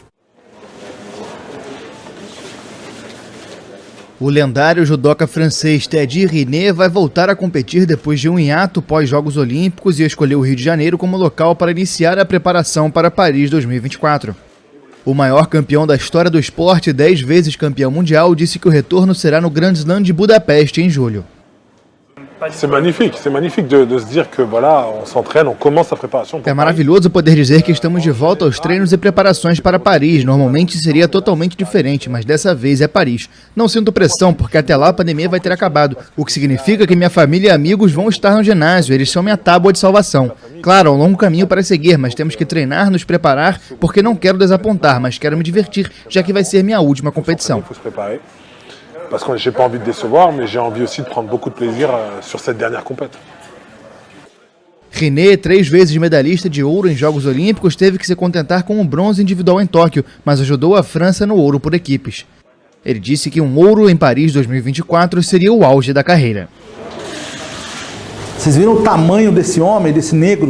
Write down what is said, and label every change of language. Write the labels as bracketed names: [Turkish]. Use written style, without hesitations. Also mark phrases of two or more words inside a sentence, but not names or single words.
[Portuguese] O lendário judoca francês Teddy Riner vai voltar a competir depois de um hiato pós-Jogos Olímpicos e escolheu o Rio de Janeiro como local para iniciar a preparação para Paris 2024. O maior campeão da história do esporte, 10 vezes campeão mundial, disse que o retorno será no Grand Slam de Budapeste em julho. [French] C'est magnifique de se dire que voilà, on s'entraîne, on commence a préparation. [Portuguese] É maravilhoso poder dizer que estamos de volta aos treinos e preparações para Paris. Normalmente seria totalmente diferente, mas dessa vez é Paris. Não sinto pressão, porque até lá a pandemia vai ter acabado, o que significa que minha família e amigos vão estar no ginásio, eles são minha tábua de salvação. Claro, é um longo caminho para seguir, mas temos que treinar, nos preparar, porque não quero desapontar, mas quero me divertir, já que vai ser minha última competição. [French] Parce que j'ai pas envie de décevoir, mais j'ai envie aussi de prendre beaucoup de plaisir sur cette dernière compétition. [Portuguese] Riner, 3 vezes medalhista de ouro em Jogos Olímpicos, teve que se contentar com um bronze individual em Tóquio, mas ajudou a França no ouro por equipes. Ele disse que um ouro em Paris 2024 seria o auge da carreira. Vocês viram o tamanho desse homem, desse negro?